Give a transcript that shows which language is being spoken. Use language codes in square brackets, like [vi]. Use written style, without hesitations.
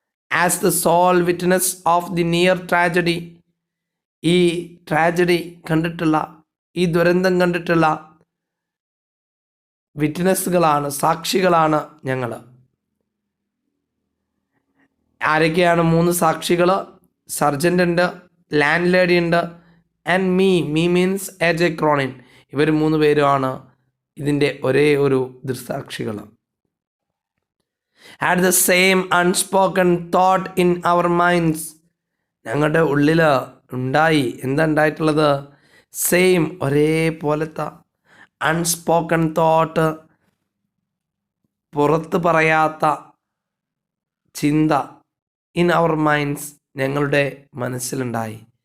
[en] as the sole witness of the near tragedy, [ml] ഈ tragedy കണ്ടിട്ടുള്ള, ഈ ദുരന്തം കണ്ടിട്ടുള്ള വിറ്റ്നസ്സുകളാണ്, സാക്ഷികളാണ് ഞങ്ങൾ. ആരൊക്കെയാണ് 3 സാക്ഷികൾ? സർജൻ്റ് ഉണ്ട്, ലാൻഡ് ലേഡി ഉണ്ട്, and me means AJ Cronin. ഇവർ 3 പേരുമാണ് ഇതിൻ്റെ ഒരേ ഒരു ദൃക്സാക്ഷികൾ. [en] had the same unspoken thought in our minds. [ml] ഞങ്ങളുടെ ഉള്ളിൽ ഉണ്ടായി, എന്താ ഉണ്ടായിട്ടുള്ളത്? സെയിം, ഒരേപോലത്തെ [en] unspoken thought, [ml] പുറത്ത് പറയാത്ത ചിന്ത [en] in our minds [ml] ഞങ്ങളുടെ മനസ്സിലുണ്ടായി.